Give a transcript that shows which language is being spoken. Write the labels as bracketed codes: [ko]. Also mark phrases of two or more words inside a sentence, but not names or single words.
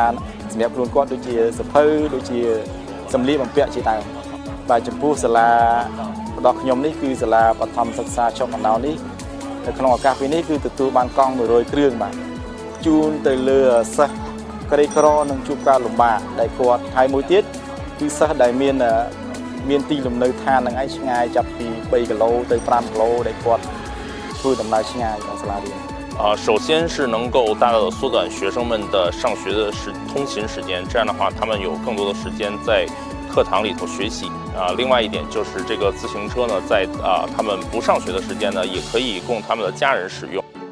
[km] សម្រាប់ខ្លួនគាត់ដូចជាសភៅដូចជាសម្លៀកបំពាក់ជាដើមបាទចំពោះសាលារបស់ខ្ញុំនេះគឺសាលាបឋមសិក្សាចុងកណ្ដោនេះនៅក្នុងឱកាសពេលនេះគឺទទួលបានកង់ 100 គ្រឿងបាទជូនទៅលើសិស្សក្រីក្រនិងជួបការលំបាកដែលគាត់ហើយមួយទៀតគឺសិស្សដែលមានទីលំនៅឋាននឹងឯងឆ្ងាយចាប់ពី 3 គីឡូទៅ 5 គីឡូដែលគាត់ធ្វើដំណើរឆ្ងាយដល់សាលារៀន [zh] 首先是能够大大的缩短学生们的上学的通勤时间，这样的话，他们有更多的时间在课堂里头学习。另外一点就是这个自行车呢，在他们不上学的时间呢，也可以供他们的家人使用。